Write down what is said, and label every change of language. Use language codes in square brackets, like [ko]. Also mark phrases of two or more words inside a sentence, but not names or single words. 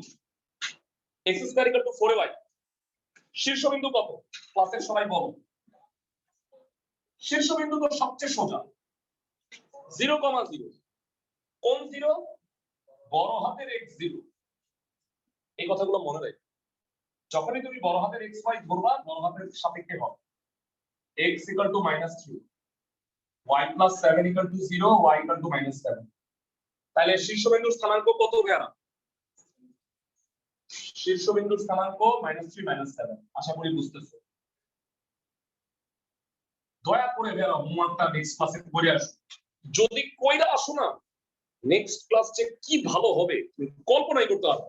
[bn] x [en] square equal to [bn] 4y, শীর্ষবিন্দু কত ক্লাসের সবাই বলো। শীর্ষবিন্দু তো সবচেয়ে সোজা, 0,0, কোন 0? বড় হাতের x0। এই কথাগুলো মনে রাখবে, যখনই তুমি বড় হাতের xy ধরবা বড় হাতের সাপেক্ষে হবে। x = -3, y + 7 = 0, y = -7। তাহলে শীর্ষবিন্দুর স্থানাঙ্ক কত ভাইয়া? শীর্ষবিন্দুর স্থানাঙ্ক -3 -7। আশা করি বুঝতেছো। দয়া করে ভাইয়া হোমওয়ার্কটা [en] next classে [bn] করে আসো, যদি কইরা আসো না [en] next classে [bn] কি ভালো হবে তুমি কল্পনাই করতে পারবে।